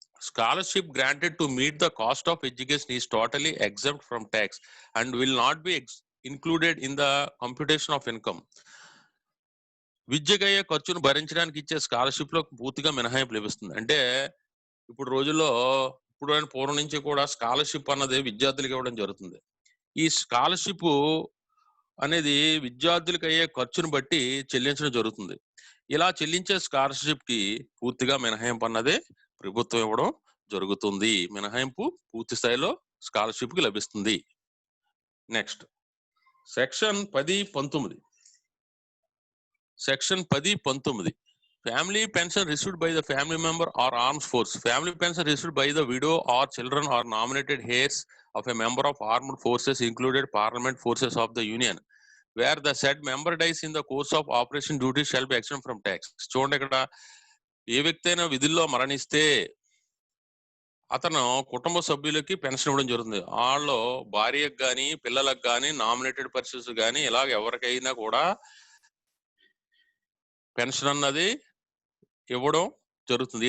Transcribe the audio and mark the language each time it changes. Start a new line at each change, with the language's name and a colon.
English: Scholarship granted to meet the cost of education is totally exempt from tax and will not be included in the computation of income.
Telugu: విద్యకయ్యే ఖర్చును భరించడానికి ఇచ్చే scholarship లో పూర్తిగా మినహాయింపు లభిస్తుంది. అంటే ఇప్పుడు రోజుల్లో పూర్వం నుంచి కూడా స్కాలర్షిప్ అన్నది విద్యార్థులకు ఇవ్వడం జరుగుతుంది. ఈ స్కాలర్షిప్ అనేది విద్యార్థులకు అయ్యే ఖర్చును బట్టి చెల్లించడం జరుగుతుంది. ఇలా చెల్లించే స్కాలర్షిప్ కి పూర్తిగా మినహాయింపు అన్నది ప్రభుత్వం ఇవ్వడం జరుగుతుంది. మినహాయింపు పూర్తి స్థాయిలో స్కాలర్షిప్ కి లభిస్తుంది.
English: Next section 10-19. Section 10-19. Family pension received by the family member or armed force. Family pension received by the widow or children or nominated heirs of a member of armed forces included parliament forces of the union where the said member dies in the course of operation duty shall be exempt from tax.
Telugu: చూడండి, ఇక్కడ ఏ వ్యక్తి అయినా విధుల్లో మరణిస్తే అతను కుటుంబ సభ్యులకి pension ఇవ్వడం జరుగుతుంది. వాళ్ళు భార్యకు కానీ పిల్లలకు కానీ నామినేటెడ్ పర్సన్స్ కానీ ఇలాగ ఎవరికైనా కూడా పెన్షన్ అన్నది ఇవ్వడం జరుగుతుంది.